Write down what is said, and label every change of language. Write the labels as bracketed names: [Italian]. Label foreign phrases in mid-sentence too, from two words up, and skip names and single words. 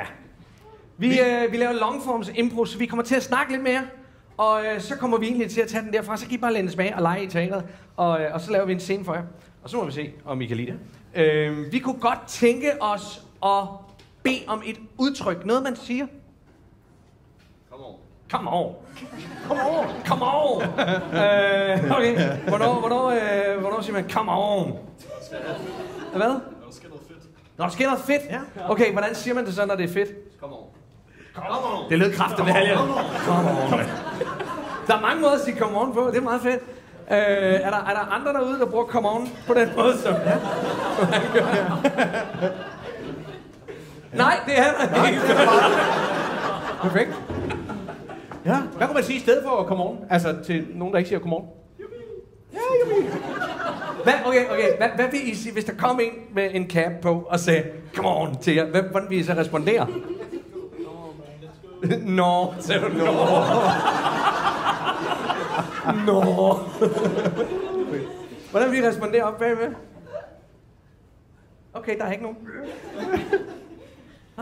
[Danish] Vi laver longforms impro, så vi kommer til at snakke lidt mere. Og så kommer vi egentlig til at tage den derfra, så kan I bare læne tilbage og lege i teateret. Og så laver vi en scene for jer. Og så må vi se, om I kan lide det. Vi kunne godt tænke os at bede om et udtryk. Noget, man siger. [English] Come on. Come on. Come on. [Danish] Okay. Hvornår siger man [English] come on? [Danish] Hvad? Når der sker noget fedt? Ja. Okay, hvordan siger man det så, når det er fedt? [English] Come on. Come on. [Danish] Det lød kraftigt med halvjen. [English] Come on. [Danish] Der er mange måder at sige [English] come on [Danish] på. Det er meget fedt. Er der andre derude, der bruger [English] come on [Danish] på den måde? Så? Ja. Nej, det er der ikke. Perfekt. Ja, hvad kunne man sige i stedet for [English] come on? [Danish] Altså til nogen, der ikke siger [English] come on? [Danish] Ja, okay. Hvad vil I sige, hvis der kom en med en cap på og sagde [English] come on [Danish] til jer? Hvordan vil I så respondere? Nå, sagde du nå. Nå. Hvordan vil I respondere op bagved? Okay, der er ikke nogen. Nej.